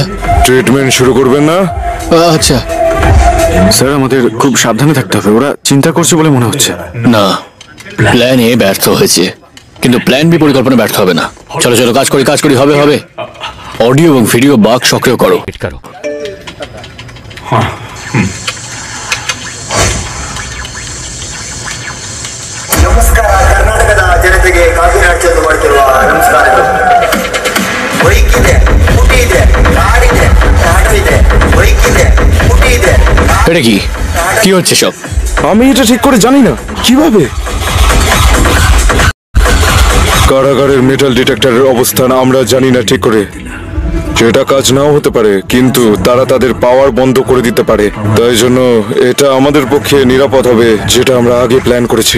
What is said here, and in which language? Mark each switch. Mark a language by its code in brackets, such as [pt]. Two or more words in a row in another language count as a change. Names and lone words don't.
[bn] ট্রিটমেন্ট শুরু করবেন না? আচ্ছা। স্যার আমাদের খুব সাবধানে থাকতে হবে, ওরা চিন্তা করছে বলে মনে হচ্ছে। না, [en] plan A [bn] ব্যর্থ হয়েছে, কিন্তু [en] plan B [bn] পরিকল্পনা ব্যর্থ হবে না। চলো চলো, কাজ করি, হবে হবে। অডিও এবং [en] video bug [bn] সক্রিয় করো। करो [kn] ನಮಸ್ಕಾರ ಕರ್ನಾಟಕದ ಜನತೆಗೆ ಕಾಫಿ ರಾಜ್ಯದ ಮಾಡ್ತಿರುವ ನಮಸ್ಕಾರಗಳು. ಬೈಕ್ ಇದೆ, ಸ್ಕೂಟಿ ಇದೆ, ಕಾರ್ ಇದೆ, ಆಟೋ ಇದೆ, ಬೈಕ್ ಇದೆ, ಸ್ಕೂಟಿ ಇದೆ. [bn] এটা কি কি হচ্ছে সব? আমি এটা ঠিক করে জানি না কিভাবে। কারাগারের [en] metal detector's [bn] অবস্থান আমরা জানি না ঠিক করে। সেটা কাজ নাও হতে পারে, কিন্তু তারা তাদের পাওয়ার বন্ধ করে দিতে পারে। তাই জন্য এটা আমাদের পক্ষে নিরাপদ হবে, যেটা আমরা আগে প্ল্যান করেছি।